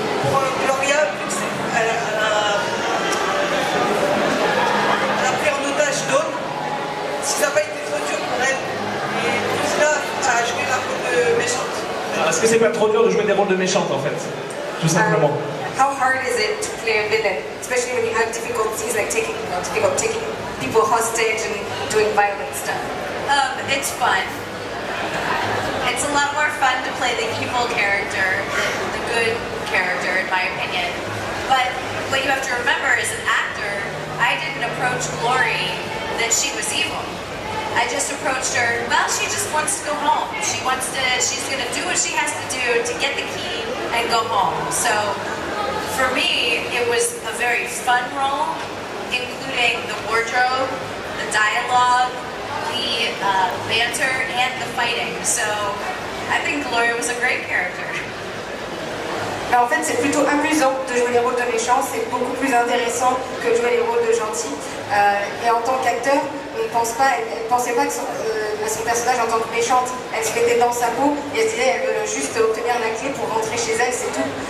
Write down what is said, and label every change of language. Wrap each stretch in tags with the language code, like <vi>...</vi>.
<fr>Pour Gloria, vu que elle a pris en otage Dawn, si ça n'a pas été trop dur pour elle, et tout cela a joué la rôle de méchante. Est-ce que c'est pas trop dur de jouer des rôles de méchante en fait? Tout simplement.</fr> <en>How hard is it to play a villain, especially when you have difficult scenes like taking people hostage and doing violent stuff? It's fun. It's a lot more fun to play the evil character than the good character, in my opinion. But what you have to remember as an actor, I didn't approach Glory that she was evil. I just approached her, well, she just wants to go home. She's gonna do what she has to do to get the key and go home. So for me, it was a very fun role, including the wardrobe, the dialogue, the banter, and the fighting. So I think Gloria was a great character.</en> <fr>En fait, c'est plutôt amusant de jouer les rôles de méchants, c'est beaucoup plus intéressant que de jouer les rôles de gentils. Et en tant qu'acteur, elle ne pensait pas à son personnage en tant que méchante. Elle se mettait dans sa peau et elle se disait elle veut juste obtenir la clé pour rentrer chez elle, c'est tout.</fr>